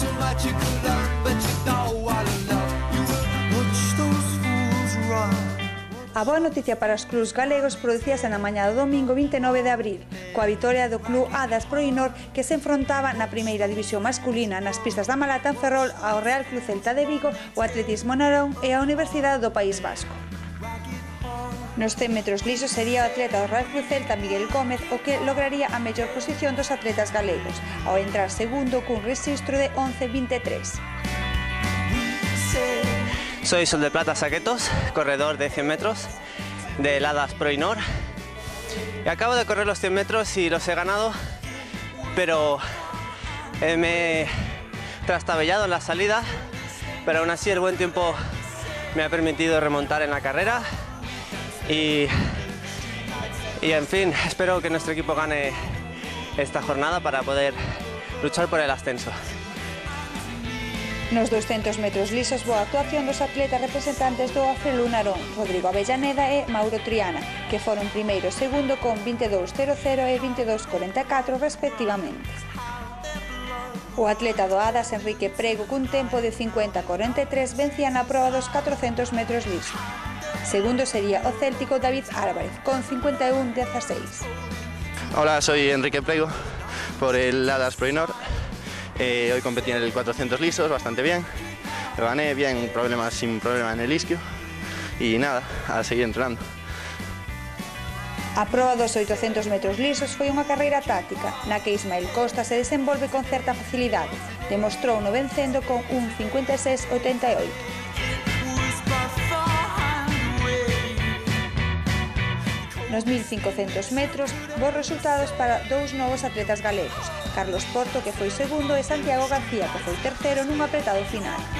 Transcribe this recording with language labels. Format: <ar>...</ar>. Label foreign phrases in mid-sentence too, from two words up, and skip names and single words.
<gl>A boa noticia para os clubs galegos producíase na mañá do domingo 29 de abril, coa vitoria do club Adas Proinor que se enfrontaba na primeira división masculina nas pistas da Malata en Ferrol ao Real Club Celta de Vigo, o Atletismo Narón e a Universidade do País Vasco. Nos 100 metros lisos sería o atleta do Real Club Celta Miguel Gómez o que lograría a mellor posición dos atletas galegos, ao entrar segundo cun rexistro de 11.23.</gl> <es>Soy Sol de Plata Saquetos, corredor de 100 metros del Adas Proinor. Y acabo de correr los 100 metros y los he ganado, pero me he trastabillado en la salida, pero aún así el buen tiempo me ha permitido remontar en la carrera y en fin, espero que nuestro equipo gane esta jornada para poder luchar por el ascenso.</es> <gl>Nos 200 metros lisos, boa actuación dos atletas representantes do Afrelú Narón, Rodrigo Avellaneda e Mauro Triana, que foron primeiro e segundo con 22.00 e 22.44 respectivamente. O atleta do Adas, Enrique Prego, cun tempo de 50.43, vencía na proba dos 400 metros lisos. Segundo sería o céltico David Álvarez, con 51.16.</gl> <es>Hola, soy Enrique Prego, por el Adas Proinor. Hoy competí en el 400 lisos, bastante bien, lo gané bien, sin problema en el isquio y nada, a seguir entrenando.</es> <gl>A proba dos 800 metros lisos foi unha carreira táctica, na que Ismael Costa se desenvolve con certa facilidade, demostrou no vencendo con un 56.88. Nos 1500 metros, bons resultados para dous novos atletas galegos, Carlos Porto, que foi segundo, e Santiago García, que foi terceiro nun apretado final.</gl>